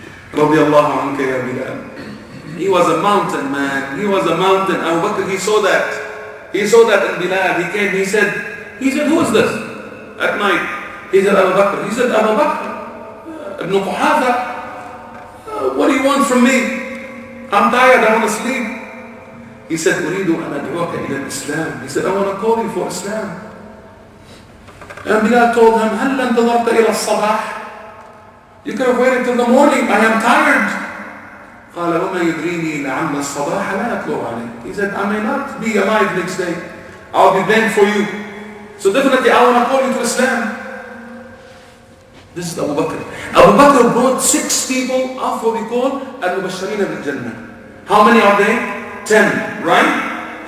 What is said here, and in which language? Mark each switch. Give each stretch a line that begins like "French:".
English: Radiallahu anka ya Bilal. He was a mountain man. He was a mountain. Abu Bakr, he saw that. He saw that in Bilal. He came, he said, who is this? At night. He said, Abu Bakr. He said, Abu Bakr, Ibn Quhafa, what do you want from me? I'm tired, I want to sleep. He said,
Arabic: أريد أن أدعوك إلى الإسلام.
English: He said, I want to call you for Islam. And Bilal told him,
Arabic: هل انتظرت إلى الصباح?
English: You could have waited till the morning. I am tired.
Arabic: قال وما يدريني لعل الصباح لا يطلع عليك.
English: He said, I may not be alive next day. I'll be bent for you. So definitely I want to call you to Islam. This is Abu Bakr. Abu Bakr brought 6 people of what we call al-mubashireen bil-jannah. How many are they? 10, right?